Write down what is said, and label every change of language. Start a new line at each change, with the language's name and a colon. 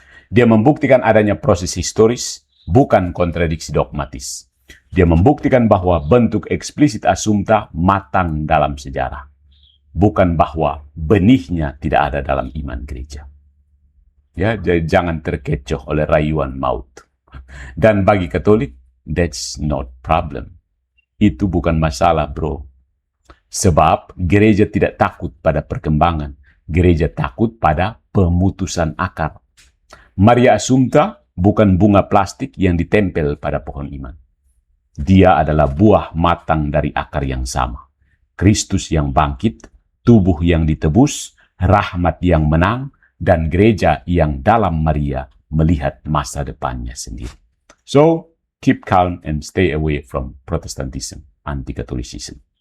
Indonesian: Dia membuktikan adanya proses historis, bukan kontradiksi dogmatis. Dia membuktikan bahwa bentuk eksplisit Assumpta matang dalam sejarah. Bukan bahwa benihnya tidak ada dalam iman gereja. Ya, jadi jangan terkecoh oleh rayuan maut. Dan bagi Katolik,
English: that's not problem.
Indonesian: Itu bukan masalah, bro. Sebab gereja tidak takut pada perkembangan. Gereja takut pada pemutusan akar. Maria Assumpta bukan bunga plastik yang ditempel pada pohon iman. Dia adalah buah matang dari akar yang sama. Kristus yang bangkit, tubuh yang ditebus, rahmat yang menang, dan gereja yang dalam Maria melihat masa depannya sendiri.
English: So, keep calm and stay away from Protestantism, anti-Catholicism.